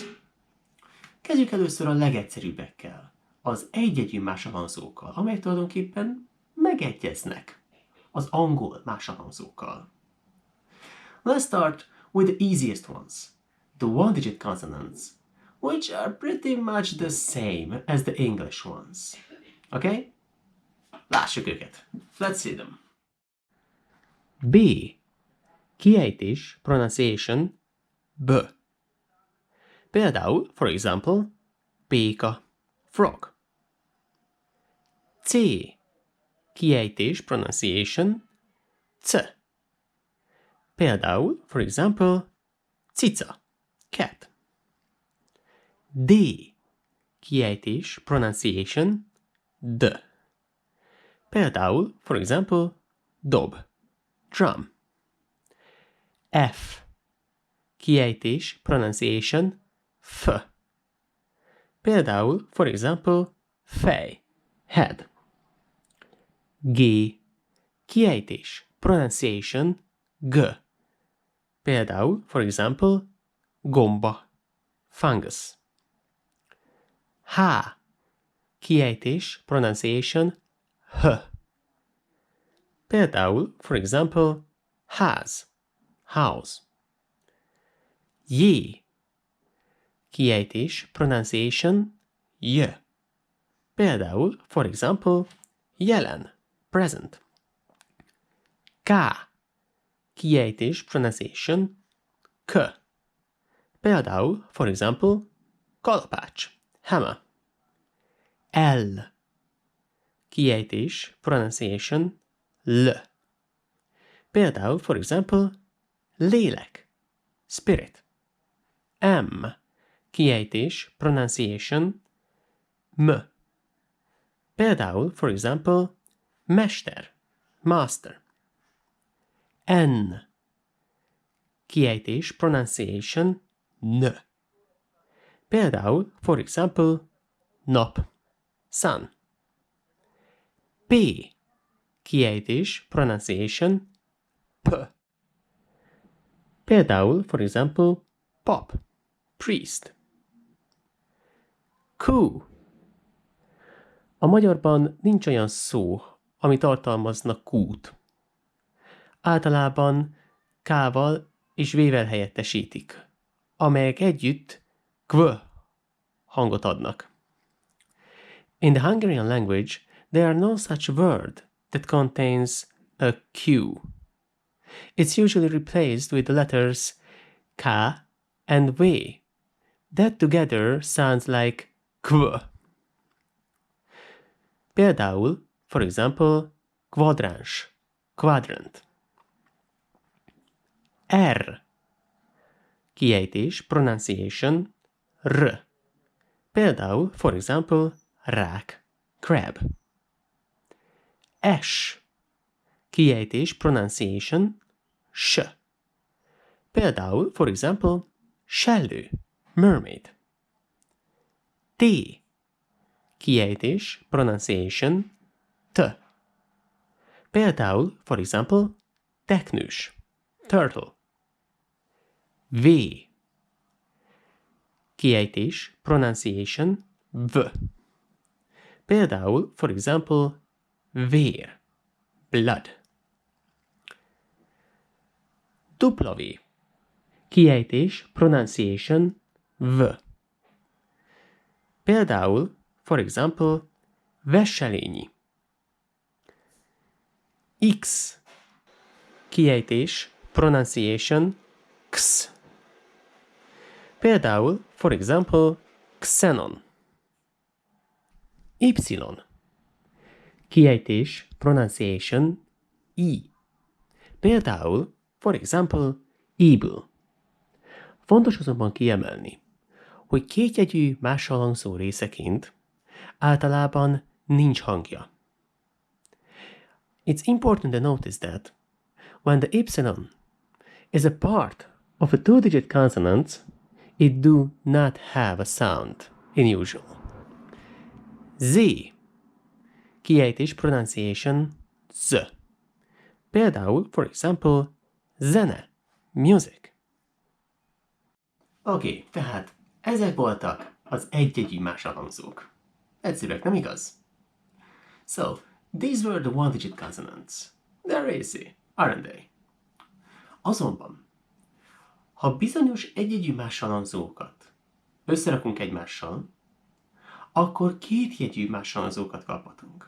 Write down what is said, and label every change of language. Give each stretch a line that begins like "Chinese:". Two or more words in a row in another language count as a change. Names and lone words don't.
Hungarian: Kezdjük először a legegyszerűbbekkel, az egyjegyű máshangzókkal, amelyek tulajdonképpen megegyeznek az angol máshangzókkal.
English: Let's start with the easiest ones, the 1-digit consonants, which are pretty much the same as the English ones.
Hungarian: Okay? Lássuk őket.
English: Let's see them.
Hungarian: B. Kiejtés, pronunciation, B.
English: Például, for example,
Hungarian: béka, frog. C. Kiejtés, pronunciation, C. Például,
English: for example,
Hungarian: cica, cat. D. Kiejtés, pronunciation, D. Például,
English: for example, dob, drum.
Hungarian: F. Kiejtés, pronunciation, F.
English: Például, for example, fej, head.
Hungarian: G. Kiejtés, pronunciation, G.
English: Például, for example, gomba, fungus.
Hungarian: H. Kiejtés, pronunciation, H.
English: Például, for example,
Hungarian: ház, house. J. Kiejtés, pronunciation, J. Például,
English: for example,
Hungarian: jelen, present. K. Kiejtés, pronunciation, K. Például,
English: for example,
Hungarian: kalapács, hammer. L. Kiejtés, pronunciation, L. Például,
English: for example,
Hungarian: lélek, spirit. M. Kiejtés, pronunciation, M. Például,
English: for example, mester, master.
Hungarian: N. Kiejtés, pronunciation, N.
English: Például, for example, nap, sun.
Hungarian: P. Kiejtés, pronunciation, P.
English: Például, for example, pop, priest.
Hungarian: Q. A magyarban nincs olyan szó, ami tartalmazna Q-t. Általában K-val és V-vel helyettesítik, amelyek együtt kv hangot adnak.
English: In the Hungarian language, there are no such word that contains a Q. It's usually replaced with the letters K and V. That together sounds like kv. Például, for example, kvadráns, quadrant.
Hungarian: R. Kiejtés, pronunciation, R.
English: Például, for example,
Hungarian: rák, crab. S. Kiejtés, pronunciation, S. Például,
English: for example, sellő, mermaid.
Hungarian: T. Kiejtés, pronunciation, T.
English: Például, for example, teknős, turtle.
Hungarian: V. Kiejtés, pronunciation, V.
English: Például, for example, vér, blood.
Hungarian: W. Kiejtés, pronunciation, V.
English: Például, for example,
Hungarian: veselényi. X. Kiejtés, pronunciation, X. Például,
English: for example, xenon.
Hungarian: Y. Kiejtés, pronunciation, I.
English: Például, for example, evil.
Hungarian: Fontos azonban kiemelni, hogy kétjegyű mással hangzó részeként általában nincs hangja.
English: It's important to notice that when the ypsilon is a part of a two-digit consonant, it do not have a sound in usual.
Hungarian: Z. Kiejtés, pronunciation, Z.
English: Például, for example,
Hungarian: zene, music. Oké, tehát ezek voltak az egyjegyű mással hangzók. Egyszerűek, nem igaz?
English: So, these were the one-digit consonants. They're easy, aren't they?
Hungarian: Azonban, ha bizonyos egyjegyű mással hangzókat összerakunk egymással, akkor kétjegyű mással hangzókat kaphatunk.